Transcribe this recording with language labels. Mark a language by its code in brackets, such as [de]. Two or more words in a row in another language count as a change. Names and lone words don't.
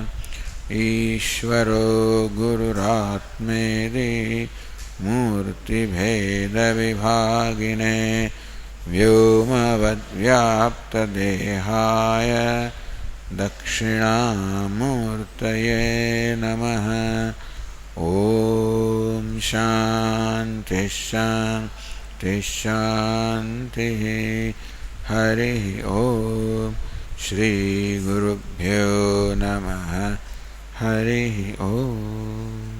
[sa] ईश्वरो गुरुरात्मेति मूर्ति भेद विभागिने व्योमवद् व्याप्त देहाय दक्षिणामूर्तये नमः. ઓમ શાંતિ શાંતિ શાંતિ. હરિ ઓમ. શ્રી ગુરુભ્યો નમઃ. હરિ ઓમ.